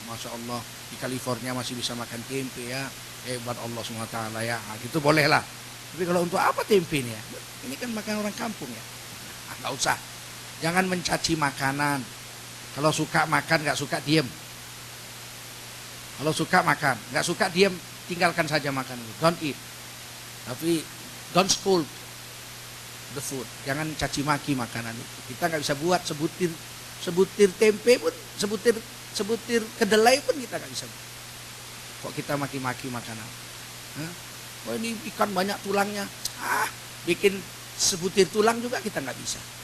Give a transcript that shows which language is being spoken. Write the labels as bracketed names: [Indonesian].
[Indonesian] Masya Allah, di California masih bisa makan tempe ya. Hebat Allah SWT ya. Nah, gitu boleh lah. Tapi kalau untuk apa tempe ini ya? Ini kan makan orang kampung ya. Nggak usah. Jangan mencaci makanan. Kalau suka makan, nggak suka diam. Kalau suka makan, nggak suka diam. Tinggalkan saja makan itu. [English] Don't eat. Tapi don't scold the food. [Indonesian] Jangan caci maki makanan itu. Kita nggak bisa buat sebutir tempe pun, sebutir kedelai pun kita nggak bisa. Kok kita maki-maki makanan? Oh ini ikan banyak tulangnya. Bikin sebutir tulang juga kita nggak bisa.